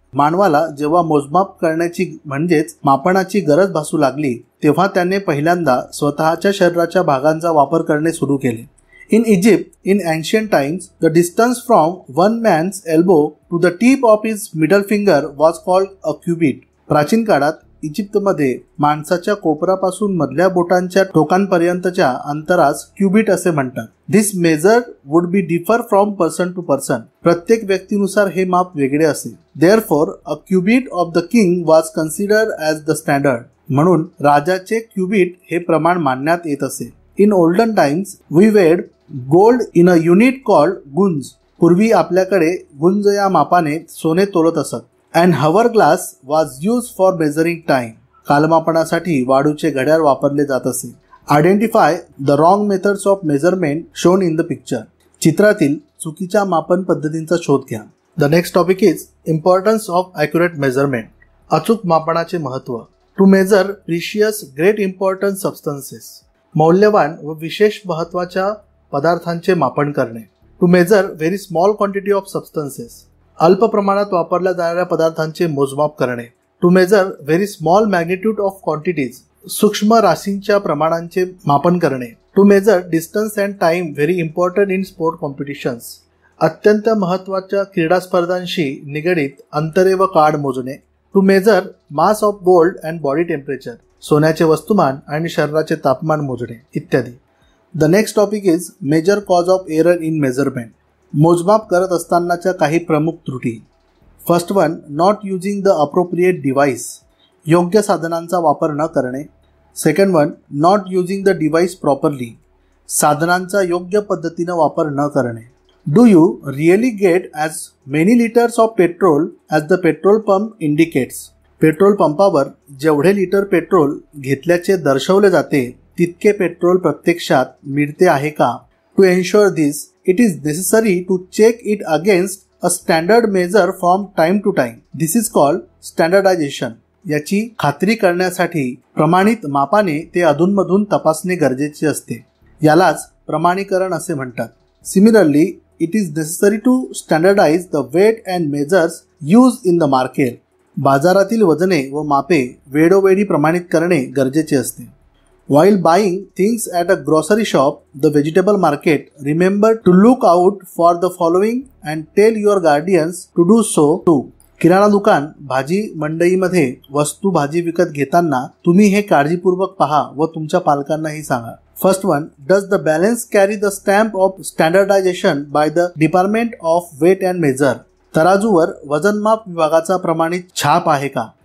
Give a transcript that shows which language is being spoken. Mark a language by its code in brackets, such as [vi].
[mr] मानवाला जेव्हा मोजमाप करण्याची म्हणजेच मापनाची गरज भासू लागली तेव्हा त्याने पहिल्यांदा स्वतःच्या शरीराच्या भागांचा वापर करणे सुरू केले. [en] In Egypt, in ancient times, the distance from one man's elbow to the tip of his middle finger was called a cubit. [mr] प्राचीन काळात इजिप्तमध्ये माणसाच्या कोपरापासून मधल्या बोटांच्या टोकांपर्यंतच्या अंतरास क्युबिट असे म्हणतात. [en] This measure would be differ from person to person. [mr] प्रत्येक व्यक्तीनुसार हे माप वेगळे असे. [en] Therefore, a cubit of the king was considered as the standard. [mr] म्हणून राजाचे क्युबिट हे प्रमाण मानण्यात येत असे. [en] In olden times, we weighed gold in a unit called gunj. [mr] पूर्वी आपल्याकडे गुंज या मापाने सोने तोलत असत. [en] And hourglass was used for measuring time. [mr] कालमापनासाठी वाळूचे घड्याळ वापरले जात असे. [en] Identify the wrong methods of measurement shown in the picture. [mr] चित्रातील चुकीच्या मापन पद्धतींचा शोध घ्या. [en] The next topic is importance of accurate measurement. [mr] अचूक मापनाचे महत्त्व. [en] To measure precious great important substances. [mr] मौल्यवान व विशेष महत्त्वाच्या पदार्थांचे मापन करणे. [en] To measure very small quantity of substances. [mr] अल्प प्रमाणात वापरल्या जाणाऱ्या पदार्थांचे मोजमाप करणे. [en] To measure very small magnitude of quantities. [mr] सूक्ष्म राशींच्या प्रमाणांचे मापन करणे. [en] To measure distance and time very important in sport competitions. [mr] अत्यंत महत्त्वाच्या क्रीडा स्पर्धांशी निगडित अंतरे व काळ मोजणे. [en] To measure mass of gold and body temperature. [mr] सोन्याचे वस्तुमान आणि शरीराचे तापमान मोजणे इत्यादी. [en] The next topic is major cause of error in measurement. [mr] मोजमाप करत असतानाच्या काही प्रमुख त्रुटी. [en] First one, not using the appropriate device. [mr] योग्य साधनांचा वापर न करणे. [en] Second one, not using the device properly. [mr] साधनांचा योग्य पद्धतीने वापर न करणे. [en] Do you really get as many liters of petrol as the petrol pump indicates? [mr] Petrol पंपावर जेवढे लिटर पेट्रोल घेतल्याचे दर्शवले जाते तितके पेट्रोल प्रत्यक्षात मिळते आहे का? [en] To ensure this it is necessary to check it against a standard measure from time to time. This is called standardisation. [mr] याची खात्री करण्यासाठी प्रमाणित मापाने ते अधूनमधून तपासणे गरजेचे असते. यालाच प्रमाणीकरण असे म्हणतात. [en] Similarly it is necessary to standardise the weight and measures used in the market. [mr] बाजारातील वजने व मापे वेळोवेळी प्रमाणित करणे गरजेचे असते. [en] While buying things at a grocery shop, the vegetable market, remember to look out for the following and tell your guardians to do so too. [mr] किराणा दुकान भाजी मंडईमध्ये वस्तू भाजी विकत घेताना तुम्ही हे काळजीपूर्वक पहा व तुमच्या पालकांनाही सांगा. [en] First one, does the balance carry the stamp of standardization by the Department of Weight and Measure? [mr] तराजूवर वजनमाप विभागाचा प्रमाणित छाप आहे का?